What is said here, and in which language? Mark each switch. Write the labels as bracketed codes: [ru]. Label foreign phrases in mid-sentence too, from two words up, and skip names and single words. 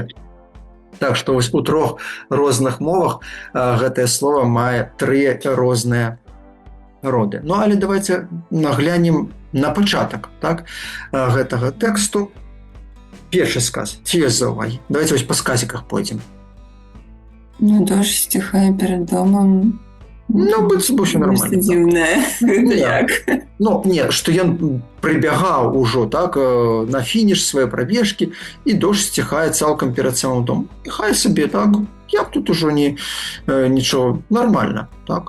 [be] Так што вось у 3 розных мовах гэтае слово мае 3 розныя роды. Ну, але давайте наглянем на пачатак, так, гэтага тэксту. Першы сказ. Ці ёсць заўвагі? Давайте вось па сказіках пойдзем. Ну, [ru] дождь стихае перед домом. [be] Ну, быццам бы ўсё нармальна. Дзіўнае. Як? Ну, не, што ён прыбягаў ужо, так, на фініш свае прабежкі, і дождь сціхае цалкам перад самым домом. І хай сабе, так, як тут ужо нічого, нормально, так.